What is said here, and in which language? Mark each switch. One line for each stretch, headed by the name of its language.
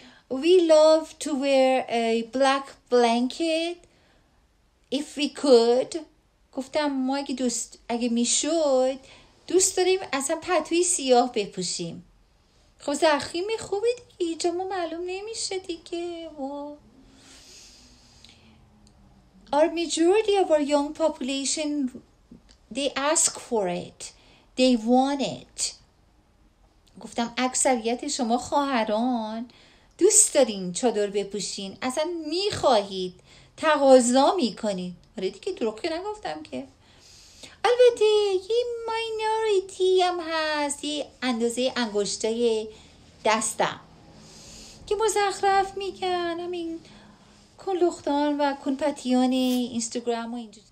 English: We love to wear a black blanket if we could.
Persian: گفتم ما اگه میشد دوست داریم اصلا پتوی سیاه بپوشیم. خب زخیم خوبه دیگه، جامو معلوم نمیشه دیگه.
English: Our majority of our young population, they ask for it, they want it.
Persian: گفتم اکثریت شما خواهران دوست دارین چادر بپوشین، اصلا میخواهید، تقاضا میکنید. آره دیگه، دروغ که نگفتم که. البته یه ماینوریتی هم هست، یه اندازه انگشتای دستم که مزخرف میگن، همین کنلختان و کنپتیان اینستاگرام و اینجور.